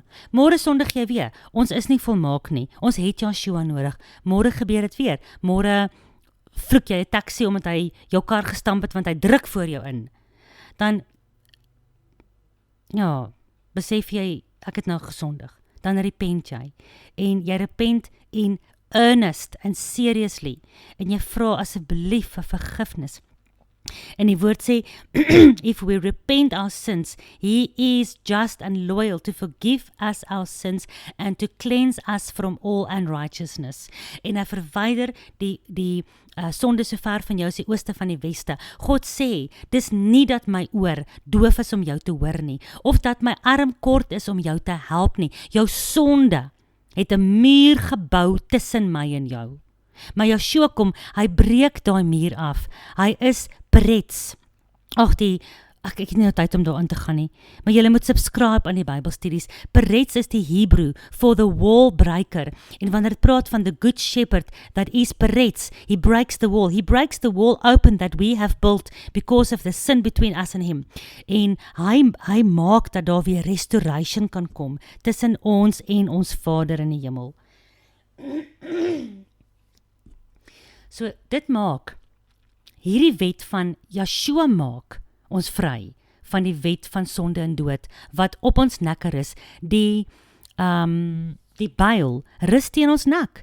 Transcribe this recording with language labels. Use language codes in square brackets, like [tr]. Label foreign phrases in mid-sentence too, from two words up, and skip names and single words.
[af] Môre sondig jy weer, ons is nie volmaak nie, ons het Yeshua nodig, môre gebeur dit weer, môre vloek jy 'n taxi omdat hy jou kar gestamp het want hy druk voor jou in, dan ja, besef jy ek het nou gesondig. Dan repent jy en jy repent [en] in earnest and seriously [af] en jy vra asseblief vir vergifnis. En die woord sê, [en] if we repent our sins, he is just and loyal to forgive us our sins and to cleanse us from all unrighteousness. [af] En hy verwyder die sonde so ver van jou as die ooste van die weste. God sê, dis nie dat my oor doof is om jou te hoor nie, of dat my arm kort is om jou te help nie. Jou sonde het 'n muur gebou tussen my en jou. Maar Yeshua kom, hy breek daai muur af. Hy is Peretz. Ek het nie nou tyd om daarin te gaan nie, maar julle moet subscribe aan die Bybelstudies. [en] Peretz is die Hebrew for the wall breaker. [af] En wanneer het praat van [en] the good shepherd, that is Peretz, he breaks the wall open that we have built because of the sin between us and him. [af] En hy maak dat daar weer restoration kan kom tussen ons en ons Vader in die hemel. So dit maak, hierdie wet van Yeshua maak ons vry van die wet van sonde en dood, wat op ons nekker is, die byl rus teen ons nek.